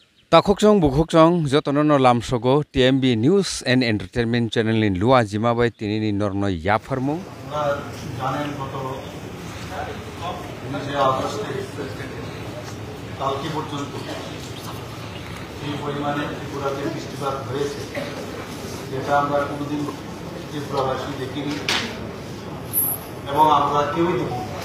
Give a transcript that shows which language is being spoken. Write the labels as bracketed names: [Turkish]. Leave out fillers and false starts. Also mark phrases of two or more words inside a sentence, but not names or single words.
[Kok Borok] Takhoksong bukhoksong jotono lamsogo TMB News and Entertainment Channel in Lua Jimabai tinini norno yafarmu [Bangla] জানেন গত 19 আগস্টে কালকে পর্যন্ত এই পরিমাণে ত্রিপুরাতে বৃষ্টিপাত হয়েছে যেটা আমরা কোনোদিন ত্রিপুরাবাসী দেখিনি এবং আমরা কেউই দেখিনি।